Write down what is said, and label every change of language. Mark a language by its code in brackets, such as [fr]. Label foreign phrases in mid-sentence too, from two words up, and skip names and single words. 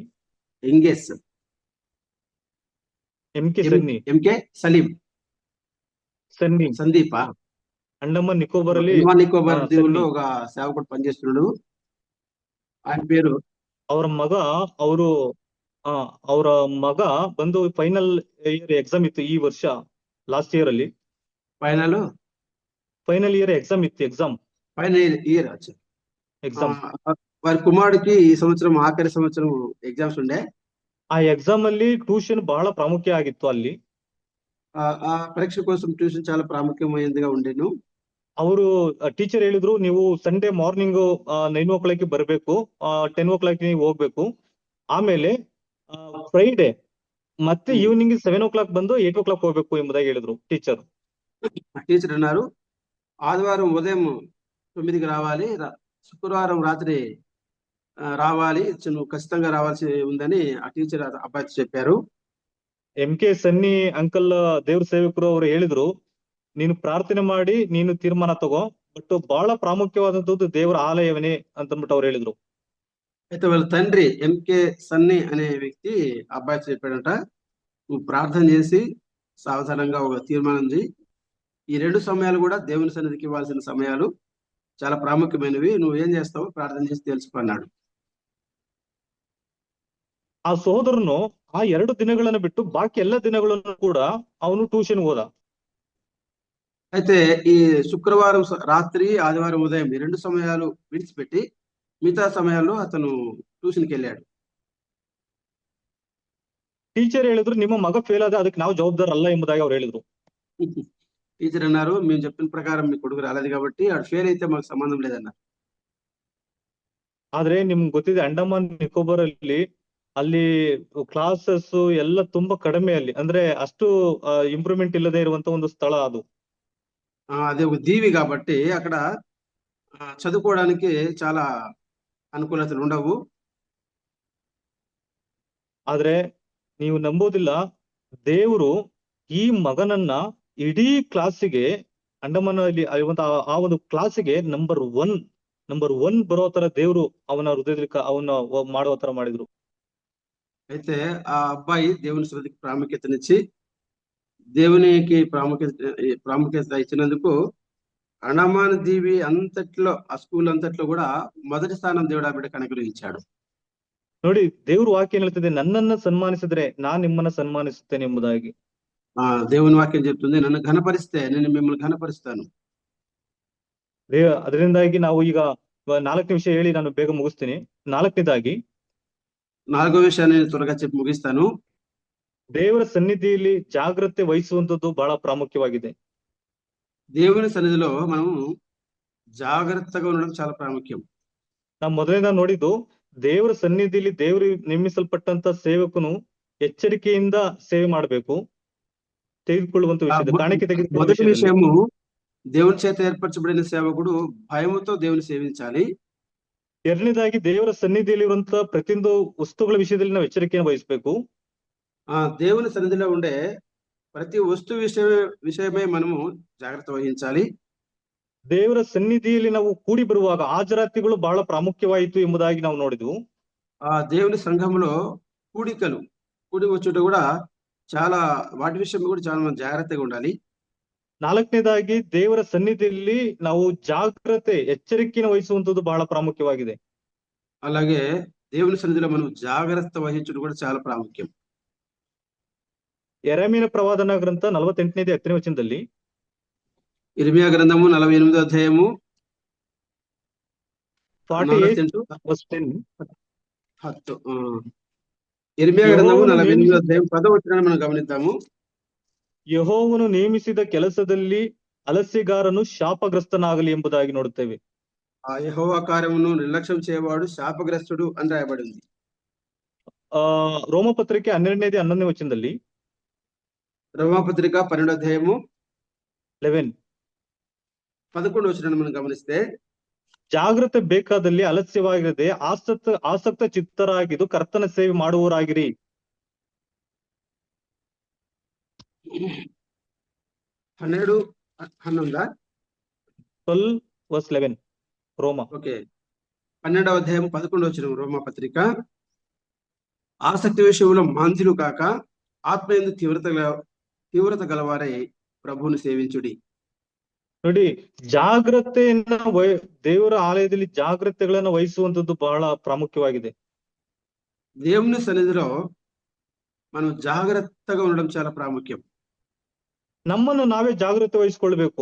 [kn] ಎಂಗೆಸ್ MK ಸನ್ನಿ MK ಸಲೀಂ [te] సన్నీ సందీప [kn] అండమాన్ నికోబార్ ಅಲ್ಲಿ [te] నికోబార్ సన్నీ దీవుల్లో ఒక సేవకుడు పనిచేస్తున్నాడు. ఆయన పేరు [kn] ಅವರ ಮಗ ಅವರು ಅವರ ಮಗ ಬಂದು [en] final year exam [kn] ಇತ್ತು ఈ ವರ್ಷ [en] last year [kn] ಅಲ್ಲಿ [en] final year exam [kn] ఇತ್ತು ఎగ్జామ్ [te] వారి కుమారుడికి ఈ సంవత్సరం ఆఖరి సంవత్సరం ఎగ్జామ్స్ ఉండే. [kn] ఆ ఎగ్జామ్ ಅಲ್ಲಿ ట్యూషన్ ಬಹಳ ಪ್ರಾಮುಖ್ಯ ಆಗಿತ್ತು. ಅಲ್ಲಿ [te] ఆ పరీక్ష కోసం ట్యూషన్ చాలా ప్రాముఖ్యమైనదిగా ఉండేను. [kn] ಅವರು ಟೀಚರ್ ಹೇಳಿದ್ರು, ನೀವು [en] Sunday morning 9 o'clock [kn] ಬರಬೇಕು, 10 o'clock ನೀವು ಹೋಗ್ಬೇಕು. ಆಮೇಲೆ ಫ್ರೈಡೆ ಮತ್ತೆ [en] evening 7 o'clock [kn] ಬಂದು 8 o'clock ಹೋಗ್ಬೇಕು ಎಂಬುದಾಗಿ ಹೇಳಿದ್ರು టీచర్. [te] టీచర్ అన్నారు ఆదివారం ఉదయం 9కి రావాలి, శుక్రవారం రాత్రి రావాలి, నువ్వు ఖచ్చితంగా రావాల్సి ఉందని ఆ టీచర్ అబ్బాయితో చెప్పారు. [kn] MK ಸನ್ನಿ ಅಂಕಲ್ ದೇವ್ರ ಸೇವಕರು ಅವರು ಹೇಳಿದ್ರು, ನೀನು ಪ್ರಾರ್ಥನೆ ಮಾಡಿ ನೀನು ತೀರ್ಮಾನ ತಗೋ, ಬಟ್ ಬಹಳ ಪ್ರಾಮುಖ್ಯವಾದಂತದ್ದು ದೇವರ ಆಲಯವನೇ ಅಂತಂದ್ಬಿಟ್ಟು ಅವ್ರು ಹೇಳಿದ್ರು. [te] అయితే వాళ్ళ తండ్రి MK సన్నీ అనే వ్యక్తి అబ్బాయితో చెప్పాడంట, నువ్వు ప్రార్థన చేసి సావధానంగా ఒక తీర్మానం చేయి, ఈ 2 సమయాలు కూడా దేవుని సన్నిధికి ఇవ్వాల్సిన సమయాలు, చాలా ప్రాముఖ్యమైనవి, నువ్వు ఏం చేస్తావో ప్రార్థన చేసి తెలుసుకున్నాడు. [kn] ಆ ಸಹೋದರನು ಆ 2 ದಿನಗಳನ್ನು ಬಿಟ್ಟು ಬಾಕಿ ಎಲ್ಲ ದಿನಗಳನ್ನು ಕೂಡ ಅವನು ಟ್ಯೂಷನ್ ಹೋದ. [te] అయితే ఈ శుక్రవారం రాత్రి ఆదివారం ఉదయం ఈ 2 సమయాలు విడిచిపెట్టి మిగతా సమయాల్లో అతను ట్యూషన్కి వెళ్ళాడు. [kn] టీచర్ ಹೇಳಿದ್ರು, ನಿಮ್ಮ ಮಗ ಫೇಲ್ ಆದ ಅದಕ್ಕೆ ನಾವು ಜವಾಬ್ದಾರ ಅಲ್ಲ ಎಂಬುದಾಗಿ ಅವ್ರು ಹೇಳಿದ್ರು. [te] టీచర్ అన్నారు, మేము చెప్పిన ప్రకారం మీ కొడుకు రాలేదు కాబట్టి ఆడు ఫెయిల్ అయితే మాకు సంబంధం లేదన్నారు. [kn] ಆದ್ರೆ ನಿಮ್ಗೆ ಗೊತ್ತಿದೆ, ಅಂಡಮಾನ್ ನಿಕೋಬಾರ್ ಅಲ್ಲಿ ಕ್ಲಾಸಸ್ ಎಲ್ಲ ತುಂಬಾ ಕಡಿಮೆ, ಅಲ್ಲಿ ಅಂದ್ರೆ ಅಷ್ಟು ಇಂಪ್ರೂವ್ಮೆಂಟ್ ಇಲ್ಲದೆ ಇರುವಂತ ಒಂದು ಸ್ಥಳ ಅದು. [te] అదే ఒక దీవి కాబట్టి అక్కడ చదువుకోవడానికి చాలా అనుకూలతలు ఉండవు. [kn] ಆದ್ರೆ ನೀವು ನಂಬೋದಿಲ್ಲ, ದೇವರು ಈ ಮಗನನ್ನ ಇಡೀ ಕ್ಲಾಸಿಗೆ, ಅಂಡಮಾನ್ ಅಲ್ಲಿ ಆ ಒಂದು ಕ್ಲಾಸಿಗೆ [en] number one [kn] ಬರೋ ತರ ದೇವರು ಅವನ ಹೃದಯದಲ್ಲಿ ಅವನ ಮಾಡುವ ತರ ಮಾಡಿದ್ರು. [te] అయితే ఆ అబ్బాయి దేవుని శ్రద్ధకి ప్రాముఖ్యతనిచ్చి దేవునికి ప్రాముఖ్యత ఇచ్చినందుకు అండమాన్ దీవి అంతట్లో, ఆ స్కూల్ అంతట్లో కూడా మొదటి స్థానం దేవుడు ఆ బిడ్డకు అనుగ్రహించాడు. [kn] ನೋಡಿ, ದೇವ್ರ ವಾಕ್ಯ ಹೇಳ್ತಿದೆ, ನನ್ನನ್ನ ಸನ್ಮಾನಿಸಿದ್ರೆ ನಾನ್ ನಿಮ್ಮನ್ನ ಸನ್ಮಾನಿಸುತ್ತೇನೆ ಎಂಬುದಾಗಿ. [te] దేవుని వాక్యం చెప్తుంది, నన్ను ఘనపరిస్తే నేను మిమ్మల్ని ఘనపరుస్తాను. [kn] ಅದರಿಂದಾಗಿ ನಾವು ಈಗ 4ನೇ ವಿಷಯ ಹೇಳಿ ನಾನು ಬೇಗ ಮುಗಿಸ್ತೀನಿ. 4ನೇದಾಗಿ, [te] 4వ విషయాన్ని త్వరగా చెప్పి ముగిస్తాను. [kn] ದೇವರ ಸನ್ನಿಧಿಯಲ್ಲಿ ಜಾಗ್ರತೆ ವಹಿಸುವಂತದ್ದು ಬಹಳ ಪ್ರಾಮುಖ್ಯವಾಗಿದೆ. [te] దేవుని సన్నిధిలో మనం జాగ్రత్తగా ఉండడం చాలా ప్రాముఖ్యం. [kn] ನಾವು ಮೊದಲನೇ ನೋಡಿದ್ದು, ದೇವರ ಸನ್ನಿಧಿಯಲ್ಲಿ ದೇವರು ನೇಮಿಸಲ್ಪಟ್ಟಂತ ಸೇವಕನು ಎಚ್ಚರಿಕೆಯಿಂದ ಸೇವೆ ಮಾಡಬೇಕು, ತೆಗೆದುಕೊಳ್ಳುವಂತ ವಿಷಯ ಕಾಣಿಕೆ ತೆಗೆದುಕೊಳ್ಳುವ [te] మొదటి విషయము, దేవుని చేత ఏర్పరచబడిన సేవకుడు భయముతో దేవుని సేవించాలి. [kn] 2ನೇದಾಗಿ, ದೇವರ ಸನ್ನಿಧಿಯಲ್ಲಿ ಇರುವಂತಹ ಪ್ರತಿಯೊಂದು ವಸ್ತುಗಳ ವಿಷಯದಲ್ಲಿ ನಾವು ಎಚ್ಚರಿಕೆಯನ್ನು ವಹಿಸಬೇಕು. [te] దేవుని సన్నిధిలో ఉండే ప్రతి వస్తు విషయమై మనము జాగ్రత్త వహించాలి. [kn] ದೇವರ ಸನ್ನಿಧಿಯಲ್ಲಿ ನಾವು ಕೂಡಿ ಬರುವಾಗ ಹಾಜರಾತಿಗಳು ಬಹಳ ಪ್ರಾಮುಖ್ಯವಾಯಿತು ಎಂಬುದಾಗಿ ನಾವು ನೋಡಿದ್ವು. [te] దేవుని సంఘంలో కూడి వచ్చుట కూడా చాలా, వాటి విషయం కూడా చాలా మనం జాగ్రత్తగా ఉండాలి. [kn] 4ನೇದಾಗಿ, ದೇವರ ಸನ್ನಿಧಿಯಲ್ಲಿ ನಾವು ಜಾಗ್ರತೆ ಎಚ್ಚರಿಕೆಯನ್ನು ವಹಿಸುವಂತದ್ದು ಬಹಳ ಪ್ರಾಮುಖ್ಯವಾಗಿದೆ. [te] అలాగే దేవుని సన్నిధిలో మనం జాగ్రత్త వహించడం కూడా చాలా ప్రాముఖ్యం. [kn] ಯೆರೆಮೀಯನ ಪ್ರವಾದನ ಗ್ರಂಥ 48ನೇ 10ನೇ ವಚನದಲ್ಲಿ, [te] ఇర్మియా గ్రంథము 48వ అధ్యాయము 48:10. ఇర్మియా గ్రంథము 48వ అధ్యాయం 10వ వచనాన్ని మనం గమనిద్దాము. [kn] ಯೆಹೋವನು ನೇಮಿಸಿದ ಕೆಲಸದಲ್ಲಿ ಅಲಸ್ಯಗಾರನು ಶಾಪಗ್ರಸ್ತನಾಗಲಿ ಎಂಬುದಾಗಿ ನೋಡುತ್ತೇವೆ. [te] ఆ యెహోవా కార్యమును నిర్లక్ష్యం చేయవాడు శాపగ్రస్తుడు అని రాయబడి ఉంది. [kn] ರೋಮಪತ್ರಿಕೆ 12ನೇ 11ನೇ ವಚನದಲ್ಲಿ, [te] రోమాపత్రిక 12వ అధ్యాయము 11 వచనాన్ని మనం గమనిస్తే, [kn] ಜಾಗ್ರತೆ ಬೇಕಾದಲ್ಲಿ ಅಲಸ್ಯವಾಗಿರದೆ ಆಸಕ್ತ ಚಿತ್ತರಾಗಿದ್ದು ಕರ್ತನ ಸೇವೆ ಮಾಡುವವರಾಗಿರಿ. 12:11 12:11 ರೋಮ. [te] ఓకే 12వ అధ్యాయం 11 వచనం రోమా పత్రిక. ఆసక్తి విషయంలో మాంద్యులు కాక ఆత్మయందు తీవ్రత గలవారై ప్రభువును సేవించుడి. [kn] ನೋಡಿ, ಜಾಗ್ರತೆಯನ್ನ ದೇವರ ಆಲಯದಲ್ಲಿ ಜಾಗ್ರತೆಗಳನ್ನ ವಹಿಸುವಂತದ್ದು ಬಹಳ ಪ್ರಾಮುಖ್ಯವಾಗಿದೆ. [te] దేవుని సన్నిధిలో మనం జాగ్రత్తగా ఉండడం చాలా ప్రాముఖ్యం. [kn] ನಮ್ಮನ್ನು ನಾವೇ ಜಾಗ್ರತೆ ವಹಿಸ್ಕೊಳ್ಬೇಕು.